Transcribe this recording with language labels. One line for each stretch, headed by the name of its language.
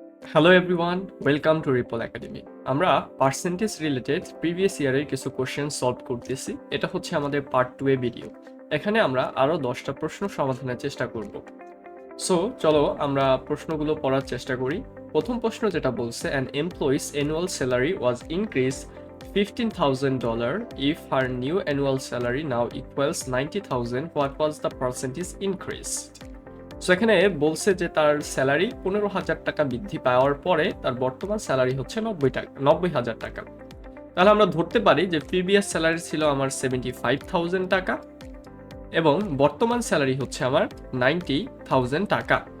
English: Hello everyone, welcome to Ripple Academy.
Bangla: আমরা percentage related previous ইয়ারের কিছু কোশ্চেন সলভ করতেছি। এটা হচ্ছে আমাদের পার্ট 2 এ ভিডিও। এখানে আমরা আরও 10টা প্রশ্ন সমাধানের চেষ্টা করব। সো চলো আমরা প্রশ্নগুলো পড়ার চেষ্টা করি। প্রথম প্রশ্ন যেটা বলছে,
English: An employee's annual salary was increase $15,000 if her new annual salary now equals 90,000, what was the percentage increase?
Bangla: So এখানে বলছে যে তার স্যালারি 15,000 টাকা বৃদ্ধি পাওয়ার পরে তার বর্তমান স্যালারি হচ্ছে 90,000 টাকা। তাহলে আমরা ধরতে পারি যে প্রিভিয়াস স্যালারি ছিল আমার 75,000 টাকা এবং বর্তমান স্যালারি হচ্ছে আমার 90,000 টাকা।